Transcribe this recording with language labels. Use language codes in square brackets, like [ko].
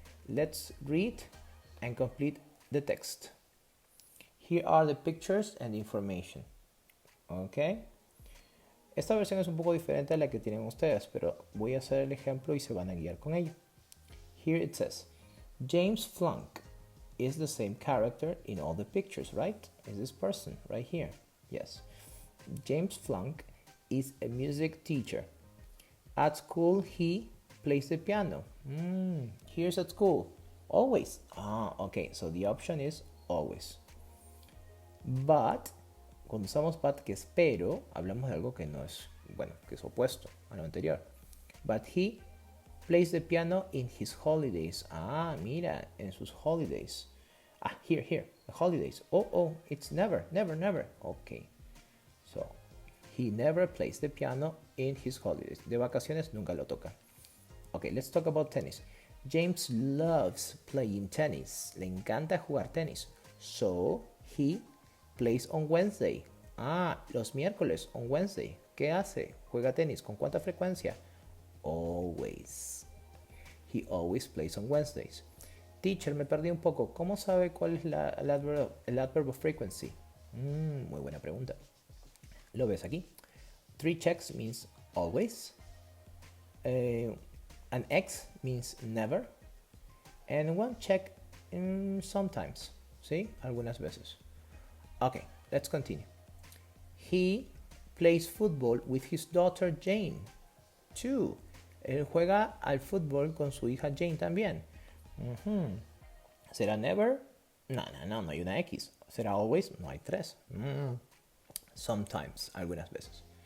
[en] Let's read and complete the text. Here are the pictures and information. Okay. [es] Esta versión es un poco diferente a la que tienen ustedes, pero voy a hacer el ejemplo y se van a guiar con ello. [en] Here it says, James Flunk is the same character in all the pictures, right? Is this person right here? Yes. James Flunk is a music teacher. At school, he plays the piano. Here's at school. Always. Okay, so the option is always. [es] But, cuando usamos but, que es pero, hablamos de algo que no es, bueno, que es opuesto a lo anterior. [en] But he plays the piano in his holidays. [es] Mira, en sus holidays. [en] Here, the holidays. Oh, it's never. Okay. So, he never plays the piano in his holidays. [es] De vacaciones nunca lo toca. [en] Okay, let's talk about tennis. James loves playing tennis. [es] Le encanta jugar tenis. [en] So, he plays on Wednesday. [es] Los miércoles, [en] on Wednesday. [es] ¿Qué hace? Juega tenis. ¿Con cuánta frecuencia? [en] Always. He always plays on Wednesdays. [es] Teacher, me perdí un poco. ¿Cómo sabe cuál es el [en] adverb of frequency? [es] Muy buena pregunta. Lo ves aquí. [en] 3 checks means always. An X means never. And 1 check sometimes. [es] ¿Sí? Algunas veces. [en] Okay, let's continue. He plays football with his daughter Jane. 2. [es] Él juega al fútbol con su hija Jane también. ¿Será never? No hay una X. ¿Será always? No hay 3. Sometimes, algunas veces.